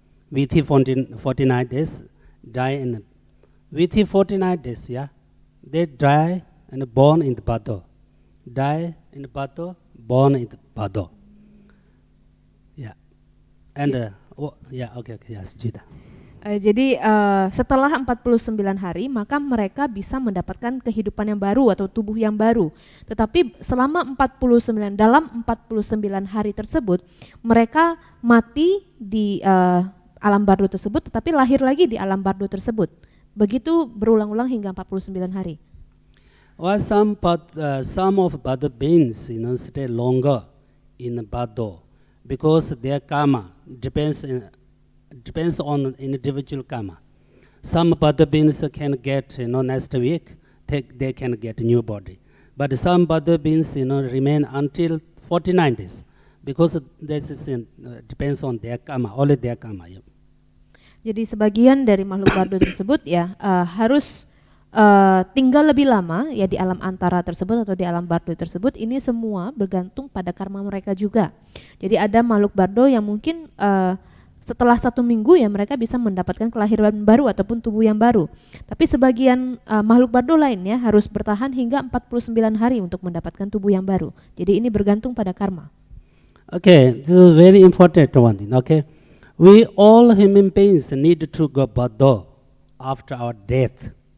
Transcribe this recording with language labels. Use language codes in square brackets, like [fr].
[en] Within 49 days, die in, within 49 days, yeah, they die and born in the bado. Die in the bado, born in the bado. Yeah. And, okay, yes, Jida. [id] Jadi setelah 49 hari maka mereka bisa mendapatkan kehidupan yang baru atau tubuh yang baru. Tetapi selama 49 hari tersebut mereka mati di alam bardo tersebut tetapi lahir lagi di alam bardo tersebut. Begitu berulang-ulang hingga 49 hari. [en] Well, some of bardo beings stay longer in bardo because their karma depends on individual karma. Some bardo beings can get next week they can get a new body, but some bardo beings remain until 49 days because this is depends on their karma, only their karma. Yeah. [id] Jadi sebagian dari makhluk bardo tersebut ya harus tinggal lebih lama ya di alam antara tersebut atau di alam bardo tersebut. Ini semua bergantung pada karma mereka juga. Jadi ada makhluk bardo yang mungkin setelah 1 minggu ya mereka bisa mendapatkan kelahiran baru ataupun tubuh yang baru. Tapi sebagian makhluk bardo lainnya harus bertahan hingga 49 hari untuk mendapatkan tubuh yang baru. Jadi ini bergantung pada karma. [en] Okay, this is very important one thing. Okay, we all human beings need to go bardo after our death.